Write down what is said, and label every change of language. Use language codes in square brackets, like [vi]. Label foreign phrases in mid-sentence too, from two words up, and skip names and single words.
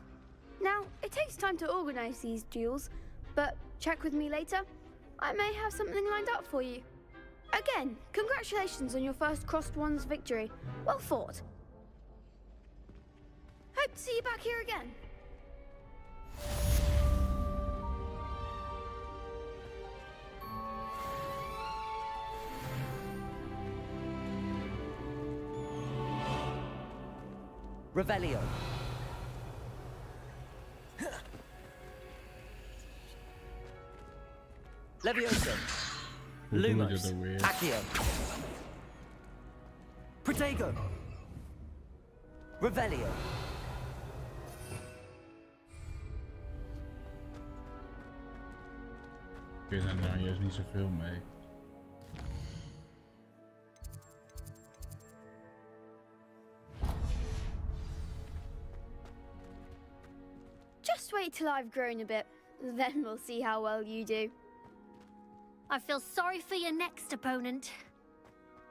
[en] Now, it takes time to organise these duels, but check with me later. I may have something lined up for you. Again, congratulations on your first Crossed Ones victory. Well fought. Hope to see you back here again. Revelio. Levioso. Lumos. Accio. Protego. Revelio. [nl] Ik weet er nou juist niet zoveel mee. [en] Just wait till I've grown a bit, then we'll see how well you do. I feel sorry for your next opponent.